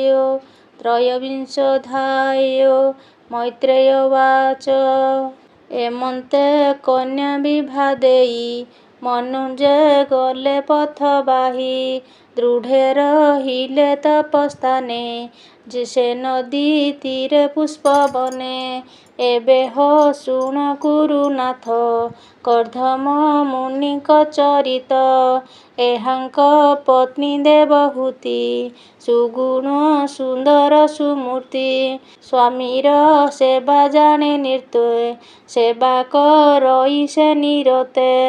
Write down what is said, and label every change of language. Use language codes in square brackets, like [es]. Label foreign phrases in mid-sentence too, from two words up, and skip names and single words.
[sa] त्रयोविंशोऽध्याय। मैत्रेय उवाच। [or] ଏମନ୍ତେ କନ୍ୟା ବିଭା ଦେଇ ମନୁଜେ ଗଲେ ପଥ ବାହି ଦୃଢେ ରହିଲେ ତପସ୍ତାନେ ଯେ ନଦୀ ତୀରେ ପୁଷ୍ପବନେ। ଏବେ ହୋ ଶୁଣ ଗୁରୁନାଥ କର୍ଦ୍ଦମ ମୁନିଙ୍କ ଚରିତ। ଏହାଙ୍କ ପତ୍ନୀ ଦେବହୂତି ସୁଗୁଣ ସୁନ୍ଦର ସୁମୂର୍ତ୍ତି। ସ୍ୱାମୀର ସେବା ଜାଣେ ନିର୍ତ୍ତୋ ସେବା କରଇ ସେ ନିରତେ।